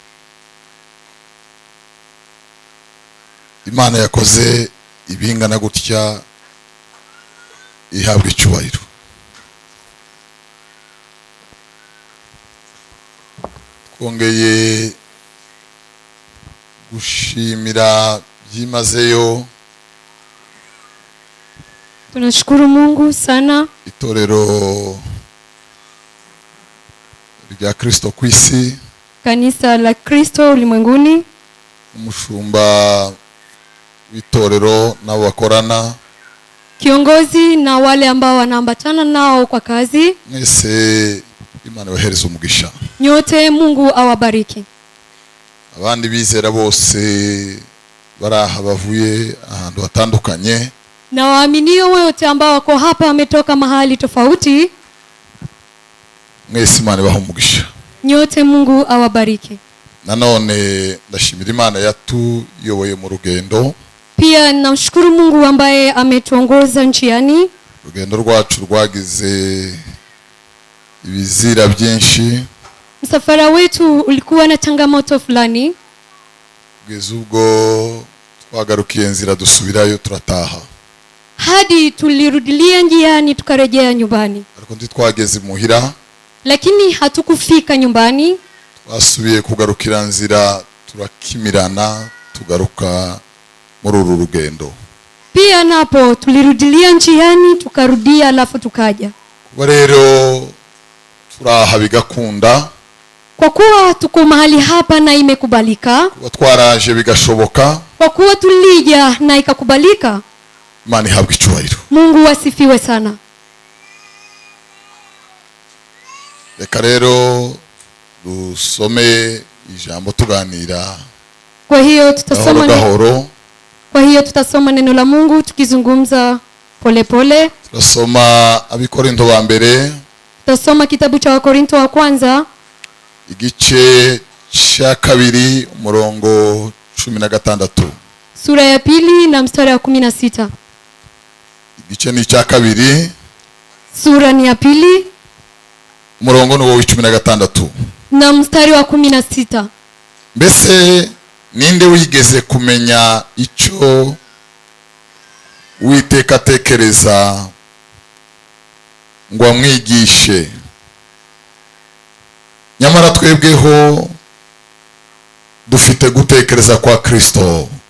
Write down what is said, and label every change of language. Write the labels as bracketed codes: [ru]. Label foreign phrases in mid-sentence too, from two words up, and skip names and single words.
[rw] Imana yakoze ibingana gutya ihabwa icyubahiro twongeye gushimira byimazeyo [sw] tunashukuru Mungu sana [rw] itorero rya Kristo ku isi [sw] kanisa la Kristo ulimwenguni [rw] umushumba w'itorero nabo bakorana [sw] kiongozi na wale ambao wanaambatana nao kwa kazi [rw] mwese Imana ibahereze umugisha [sw] nyote Mungu awabariki [rw] abandi bizera bose baraha bavuye ahantu hatandukanye [sw] na waaminio wote ambao wako hapa wametoka mahali tofauti [rw] mwese Imana ibahe umugisha [sw] nyote Mungu awabariki [rw] nanone ndashimira Imana yatuyoboye mu rugendo [sw] pia namshukuru Mungu ambaye ametuongoza njiani [rw] urugendo rwacu rwagize ibizira byinshi [sw] msafara wetu ulikuwa na changamoto fulani [rw] kugeza ubwo twagarukiye nzira dusubirayo turataha [sw] hadi tulirudilia njiani tukarejea nyumbani [rw] ariko twageze muhira [sw] lakini hatukufika nyumbani [rw] twasubiye kugarukira nzira turakimirana tugaruka muri uru rugendo [sw] pia napo tulirudilia njiani tukarudia alafu tukaja [rw] kuba rero turaha bigakunda [sw] kwa kuwa tuko mahali hapa na imekubalika [rw] kuba twaraje bigashoboka [sw] kwa kuwa tulija na ikakubalika [rw] Imana ihabwe icyubahiro [sw] Mungu asifiwe sana [rw] reka rero dusome ijambo tuganira [sw] kwa hiyo tutasoma [rw] gahoro [sw] kwa hiyo tutasoma neno la Mungu tukizungumza polepole. [rw] Turasoma Abikorinto ba mbere, [sw] Tutasoma kitabu cha Wakorinto wa kwanza [rw] igice cya kabiri umurongo 16. [sw] sura ya pili na mstari wa 16. [rw] Igice ni cya kabiri, [sw] Sura ni ya pili [rw] umurongo ni wa 16 [sw] na mstari wa 16. [rw] Mbese ninde wigeze kumenya icyo Uwiteka atekereza ngo amwigishe? Nyamara twebweho dufite gutekereza kwa Kristo.